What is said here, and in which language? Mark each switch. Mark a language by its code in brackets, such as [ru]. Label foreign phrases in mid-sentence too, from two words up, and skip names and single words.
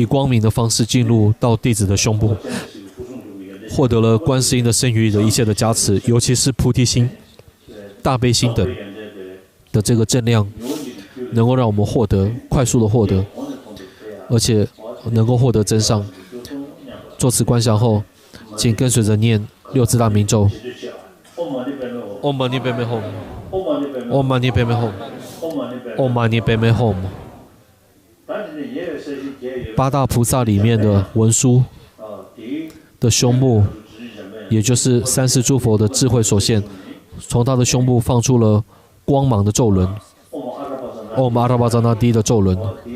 [zh] 光明的方式进入到弟子的胸部，获得了观世音的圣域的一切的加持，尤其是菩提心、大悲心等的这个正量，能够让我们获得快速的获得，而且能够获得真上。作此观想后，请跟随着念六字大明咒。 [sa] Om Mani Padme Hum Om Mani Padme Hum Om Mani Padme Hum。 [zh] 八大菩萨里面的文殊的胸部，也就是三世诸佛的智慧所现，从他的胸部放出了光芒的咒轮。 [sa] Om Arabazanadi [zh] 的咒轮。